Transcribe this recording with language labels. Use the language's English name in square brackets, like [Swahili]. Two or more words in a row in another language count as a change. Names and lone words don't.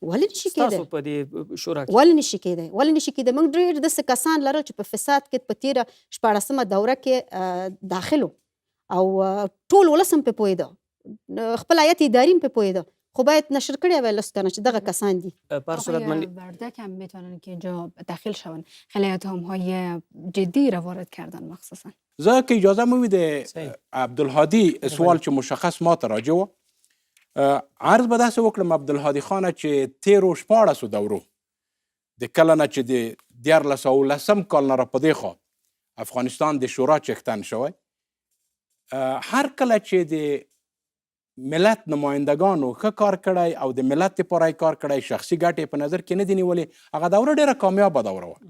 [Pashto] ولې نشي کېدی؟ تاسو په دې شورا کې ولې نشي کېدی؟ ولې نشي کېدی؟ موږ ډېر داسې کسان لرل چې په فساد کې په تېره 14مه دوره کې داخل او ټول ولس هم پې پوهېده، خپل هیئت اداري هم پې پوهېده، خب باید نشر کړی وای لست کنه چې دغه کسان دي. [Persian] آقای وردک هم میتونن که اینجا داخل شون، خیلی اتهام‌های جدی را وارد کردن مخصوصا. [Pashto] زه که اجازه موید عبدالهادی سوال چې مشخص ما ته راجع و، عرض به داسې وکړم عبدالهادي خانه چې تیرو 14 دورو د کله نه چې د 1910 کال نه را په دې خوا افغانستان د شورا چښتن شوی، هر کله چې د ملت نمایندگانو ښه کار کړی او د ملت دپاره یې کار کړی، شخصي ګټې په نظر کې نه دي نیولې، هغه دوره ډېره کامیابه دوره وه.